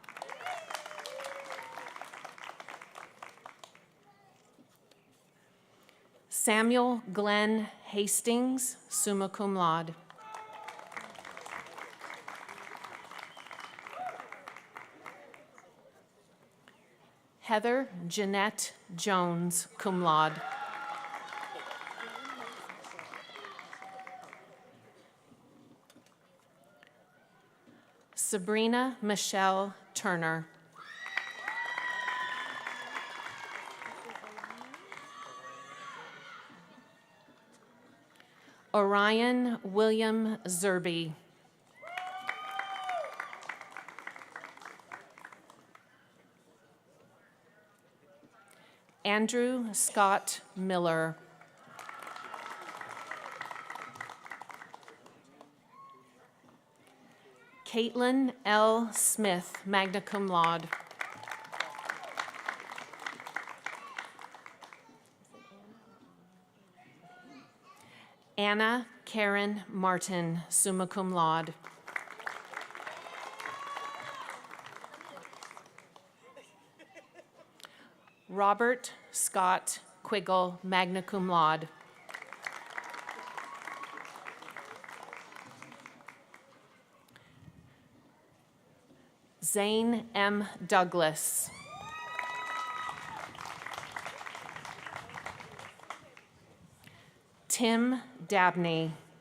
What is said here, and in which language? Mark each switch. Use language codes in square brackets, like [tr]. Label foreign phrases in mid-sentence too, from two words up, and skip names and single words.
[en] Samuel Glenn Hastings, [la] summa cum laude. [en] Heather Jeanette Jones, [la] cum laude. [en] Sabrina Michelle Turner. Orion William Zerby. Andrew Scott Miller. Caitlin L. Smith, [la] magna cum laude. [en] Anna Karen Martin, [la] summa cum laude. [en] Robert Scott Quiggle, [la] magna cum laude. [en] Zane M. Douglas. Tim Dabney.